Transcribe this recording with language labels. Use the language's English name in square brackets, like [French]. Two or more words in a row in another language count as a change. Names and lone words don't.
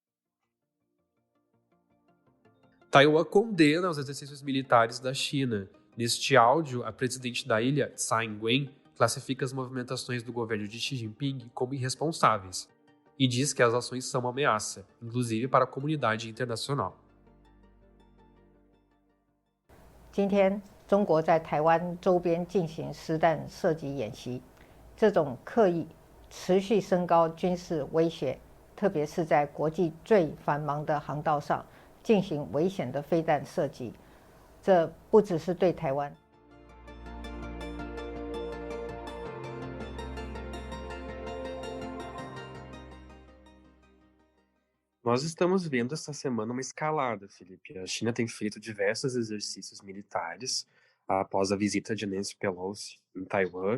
[Portuguese] Taiwan condena os exercícios militares da China. Neste áudio, a presidente da ilha, Tsai Ing-wen, classifica as movimentações do governo de Xi Jinping como irresponsáveis e diz que as ações são uma ameaça, inclusive para a comunidade internacional. [Chinese] 今天，中国在台湾周边进行实弹射击演习，这种刻意持续升高军事威胁，特别是在国际最繁忙的航道上进行危险的飞弹射击，这不只是对台湾。 [Portuguese] Nós estamos vendo essa semana uma escalada, Felipe. A China tem feito diversos exercícios militares após a visita de Nancy Pelosi em Taiwan.